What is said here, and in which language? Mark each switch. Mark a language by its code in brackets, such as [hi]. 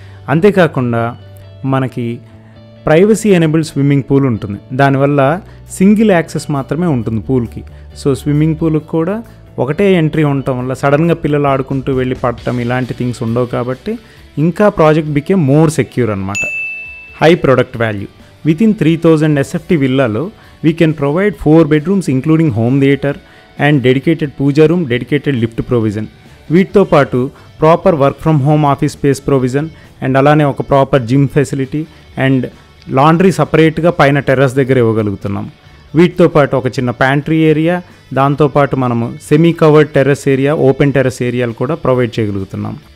[te] అంతేకాకుండా మనకి privacy enabled swimming pool ఉంటుంది. దానివల్ల సింగిల్ యాక్సెస్ మాత్రమే ఉంటుంది పూల్కి. సో స్విమ్మింగ్ పూల్కి కూడా ఒకటే ఎంట్రీ ఉండటం వల్ల సడన్గా పిల్లలు ఆడుకుంటూ వెళ్ళి పడటం ఇలాంటి థింగ్స్ ఉండవు. కాబట్టి ఇంకా ప్రాజెక్ట్ [en] became more secure [te] అనమాట. [en] High product value. Within 3000 SFT vilలలో we can provide 4 bedrooms including home theater and dedicated puja room, dedicated lift provision. [te] వీటితో పాటు proper work from home office space provision and అలానే ఒక proper gym facility and laundry సపరేట్గా పైన terrace దగ్గర ఇవ్వగలుగుతున్నాం. వీటితో పాటు ఒక చిన్న ప్యాంట్రీ ఏరియా, దాంతోపాటు మనము semi covered terrace area, open terrace ఏరియాలు కూడా ప్రొవైడ్ చేయగలుగుతున్నాం.